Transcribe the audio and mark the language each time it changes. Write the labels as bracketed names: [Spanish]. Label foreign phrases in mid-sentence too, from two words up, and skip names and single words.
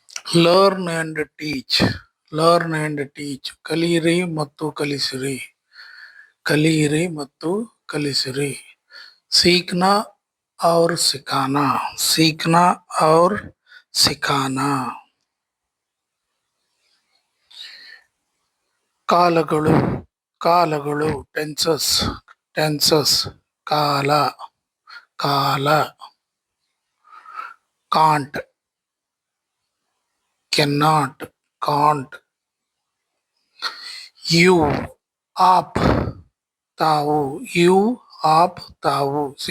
[English] learn and teach learn and teach [Kannada] ಕಲಿಯಿರಿ ಮತ್ತು ಕಲಿಸಿರಿ ಕಲಿಯಿರಿ ಮತ್ತು ಕಲಿಸಿರಿ [Hindi] सीखना और सिखाना सीखना और सिखाना [Kannada] ಕಾಲಗಳು ಕಾಲಗಳು [English] tenses tenses [Kannada] ಕಾಲ ಕಾಲ [English] can't cannot can't you [Kannada] आप ತಾವು ಯು आप ತಾವು